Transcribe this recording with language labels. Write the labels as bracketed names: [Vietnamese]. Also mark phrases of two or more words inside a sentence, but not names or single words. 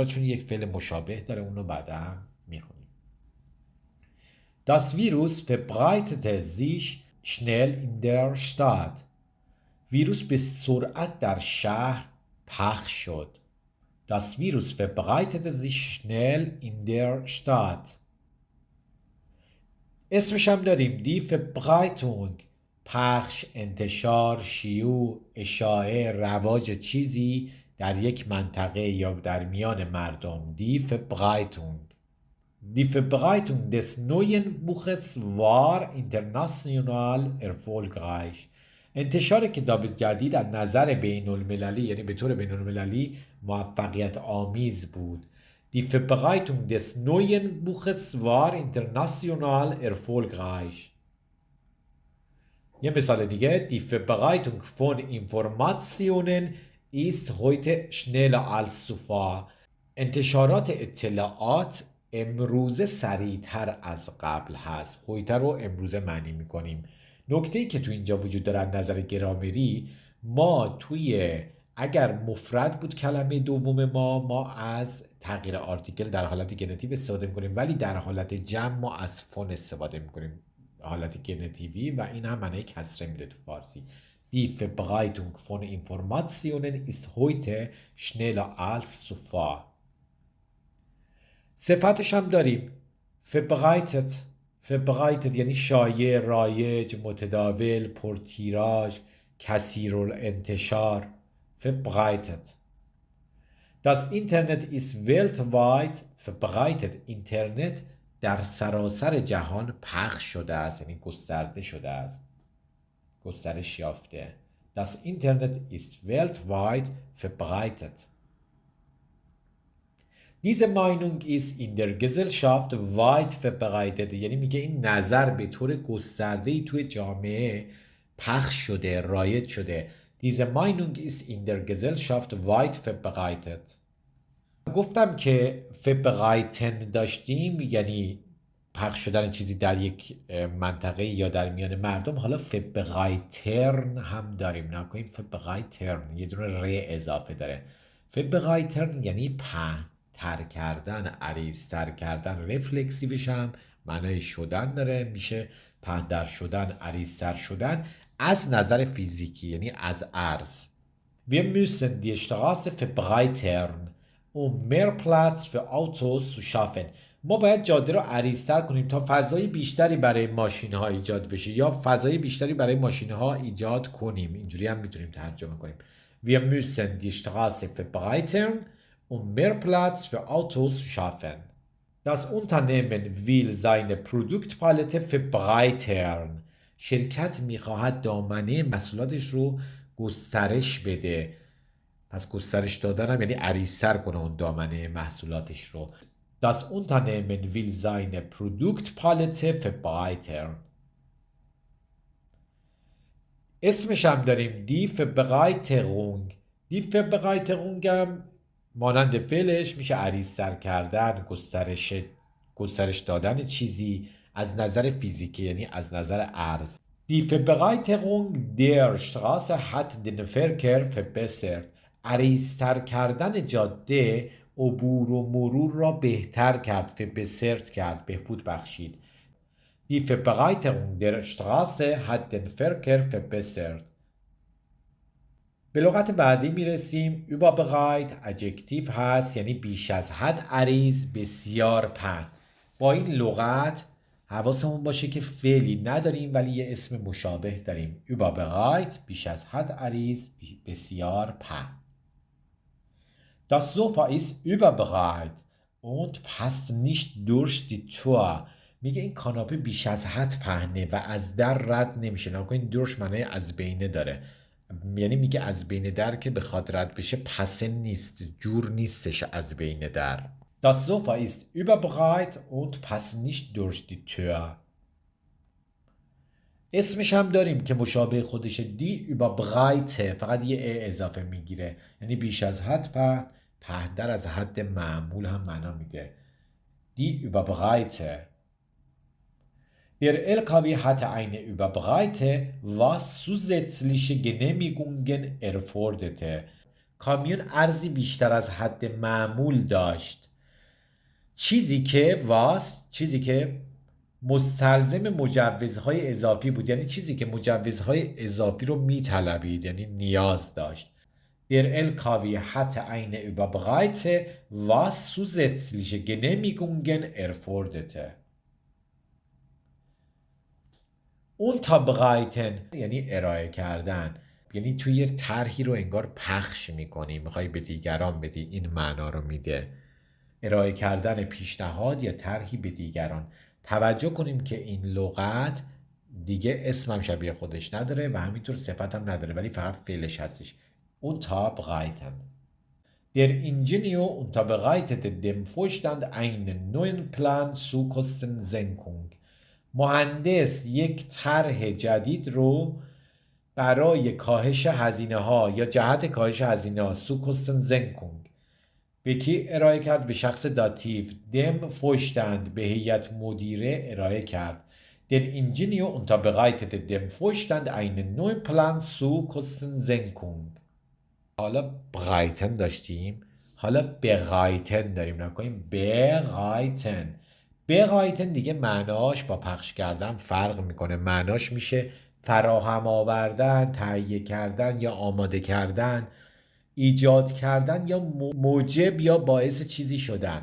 [Persian] چون یک فعل مشابه داره، اونو بعدا میخونیم. [German] Das Virus verbreitete sich schnell in der Stadt. [Persian] ویروس به سرعت در شهر پخش شد. [German] Das Virus verbreitete sich schnell in der Stadt. [Persian] اسمش هم داریم، [German] Die Verbreitung, [Persian] پخش، انتشار، شیوع، اشاعه، رواج چیزی در یک منطقه یا در میان مردم. [German] Die Verbreitung. Die Verbreitung des neuen Buches war international erfolgreich. [Persian] انتشار کتاب جدید از نظر بین المللی، یعنی به طور بین المللی، موفقیت آمیز بود. [German] Die Verbreitung des neuen Buches war international erfolgreich. [Persian] یه مثال دیگه. [German] Die Verbreitung von Informationen ist heute schneller als zuvor. [Persian] انتشارات اطلاعات امروزه سریعتر از قبل هست. هویته رو امروزه معنی میکنیم. نکته‌ای که تو اینجا وجود داره از نظر گرامری، ما توی اگر مفرد بود کلمه دوم ما از تغییر آرتیکل در حالت گنتیو استفاده میکنیم، ولی در حالت جمع ما از فون استفاده میکنیم، حالت گنتیوی، و این هم معنی کسره میده تو فارسی. [German] Die Verbreitung von Informationen ist heute schneller als zuvor. [Persian] صفتش هم داریم verbreitet. verbreitet یعنی شایع، رایج، متداول، پرتیراژ، کثیرالانتشار. verbreitet. [German] Das Internet ist weltweit verbreitet. [Persian] اینترنت در سراسر جهان پخش شده است، یعنی گسترده شده است، گسترش یافته. [German] Das Internet ist weltweit verbreitet. Diese Meinung ist in der Gesellschaft weit verbreitet. [Persian] یعنی میگه این نظر به طور گسترده‌ای توی جامعه پخش شده، رایج شده. [German] Diese Meinung ist in der Gesellschaft weit verbreitet. [Persian] گفتم که verbreiten داشتیم یعنی پخش شدن چیزی در یک منطقه یا در میان مردم. حالا verbreitern هم داریم. نکنیم verbreitern یه دونه ر اضافه داره. verbreitern یعنی پهن‌تر کردن، عریض‌تر کردن. رفلکسیوش هم معنای شدن داره، میشه پهن‌تر شدن، عریض‌تر شدن از نظر فیزیکی، یعنی از عرض. [German] Wir müssen die Straße verbreitern um mehr Platz für Autos zu schaffen. [Persian] ما باید جاده رو عریض‌تر کنیم تا فضای بیشتری برای ماشین‌ها ایجاد بشه، یا فضای بیشتری برای ماشین‌ها ایجاد کنیم. اینجوری هم میتونیم ترجمه کنیم. [German] Wir müssen die Straße verbreitern um mehr Platz für Autos zu schaffen. Das Unternehmen will seine Produktpalette verbreitern. [Persian] شرکت میخواهد دامنه محصولاتش رو گسترش بده. پس گسترش دادن هم یعنی عریض‌تر کنه اون دامنه محصولاتش رو. [German] Das Unternehmen will seine Produktpalette verbreitern. [Persian] اسمش هم داریم [German] die Verbreiterung. die Verbreiterung [Persian] هم مانند فعلش میشه عریض‌تر کردن، گسترش دادن چیزی از نظر فیزیکی، یعنی از نظر عرض. [German] Die Verbreiterung der Straße hat den Verkehr verbessert. [Persian] عریض‌تر کردن جاده عبور و مرور را بهتر کرد، verbessert کرد، بهبود بخشید. [German] Die Verbreiterung der Straße hat den Verkehr verbessert. [Persian] به لغت بعدی میرسیم. überbereit ادجکتیو هست، یعنی بیش از حد عریض، بسیار پهن. با این لغت حواسمون باشه که فعلی نداریم ولی یه اسم مشابه داریم. überbereit بیش از حد عریض، بسیار پهن. [German] Das Sofa ist überbereit und passt nicht durch die Tür. [Persian] میگه این کاناپه بیش از حد پهنه و از در رد نمیشه. نکنین durch معنی از بینه داره، یعنی میگه از بین در که بخواد رد بشه پسن نیست، جور نیستش از بین در. [German] Das Sofa ist überbereit und passt nicht durch die Tür. [Persian] اسمش هم داریم که مشابه خودشه. [German] die überbreite [Persian] فقط یه ا اضافه میگیره، یعنی بیش از حد پهن، پهن‌تر از حد معمول هم معنا میده. [German] die überbreite. Der LKW hatte eine Überbreite, was zusätzliche Genehmigungen erforderte. [Persian] کامیون ارزی بیشتر از حد معمول داشت. چیزی که مستلزم مجوزهای اضافی بود، یعنی چیزی که مجوزهای اضافی رو میطلبید، یعنی نیاز داشت. [German] Der LKW hatte eine Überbreite, was zusätzliche Genehmigungen erforderte. [Persian] unterbreiten یعنی ارائه کردن، یعنی توی یه طرحی رو انگار پخش میکنی، میخوای به دیگران بدی، این معنا رو میده. ارائه کردن پیشنهاد یا طرحی به دیگران. توجه کنیم که این لغت دیگه اسمم شبیه خودش نداره و همینطور صفت هم نداره، ولی فقط فعلش هستش. unterbreiten. [German] Der Ingenieur unterbreitete dem Vorstand einen neuen Plan zur Kostensenkung. [Persian] مهندس یک طرح جدید رو برای کاهش هزینه ها یا جهت کاهش هزینه ها، [German] zu Kostensenkung، [Persian] به کی ارائه کرد؟ به شخص داتیو. [German] dem Vorstand [Persian] به هیئت مدیره ارائه کرد. [German] Den Ingenieur unterbreitete dem Vorstand einen neuen Plan zur Kostensenkung. [Persian] حالا برایتن داشتیم، حالا برایتن داریم. نکنیم برایتن. برایتن دیگه معناش با پخش کردن فرق میکنه. معناش میشه فراهم آوردن، تهیه کردن یا آماده کردن، ایجاد کردن یا موجب یا باعث چیزی شدن.